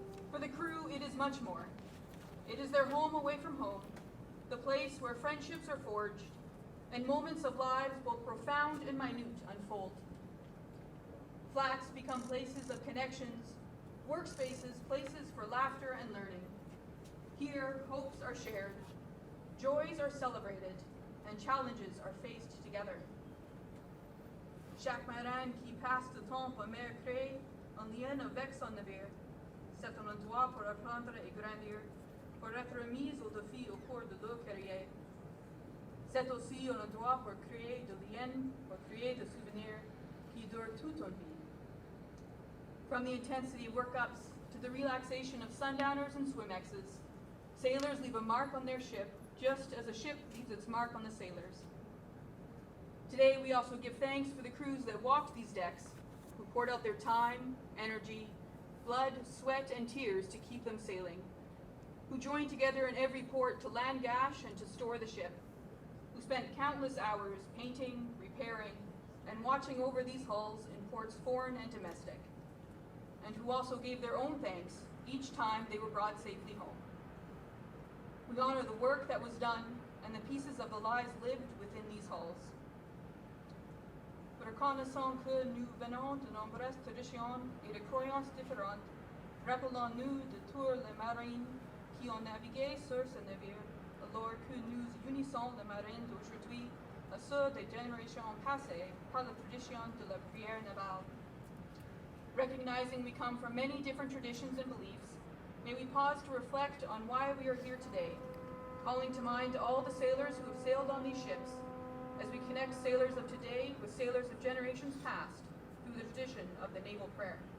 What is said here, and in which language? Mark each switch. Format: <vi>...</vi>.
<en>For the crew, it is much more. It is their home away from home, the place where friendships are forged, and moments of lives both profound and minute unfold. Flats become places of connections, workspaces, places for laughter and learning. Here, hopes are shared, joys are celebrated, and challenges are faced together.</en> <fr>Chaque marin qui passe du temps à mer crée, en lien avec son navire, c'est un endroit pour apprendre et grandir, pour être mis au défi au cours de leur carrière. C'est aussi un endroit pour créer de liens, pour créer de souvenirs qui durent toute une vie.</fr> <en>From the intensity of workups to the relaxation of sundowners and swimexes, sailors leave a mark on their ship, just as a ship leaves its mark on the sailors. Today, we also give thanks for the crews that walked these decks, who poured out their time, energy, blood, sweat, and tears to keep them sailing, who joined together in every port to land gash and to store the ship, who spent countless hours painting, repairing, and watching over these hulls in ports foreign and domestic, and who also gave their own thanks each time they were brought safely home. We honor the work that was done and the pieces of the lives lived within these halls.</en> <fr>Reconnaissant que nous venons de nombreuses traditions et de croyances différentes, rappelons-nous de tous les marins qui ont navigué sur ce navire, alors que nous unissons les marins d'aujourd'hui à ceux des générations passées par la tradition de la prière navale.</fr> <en>Recognizing we come from many different traditions and beliefs, may we pause to reflect on why we are here today, calling to mind all the sailors who have sailed on these ships, as we connect sailors of today with sailors of generations past through the tradition of the naval prayer.</en>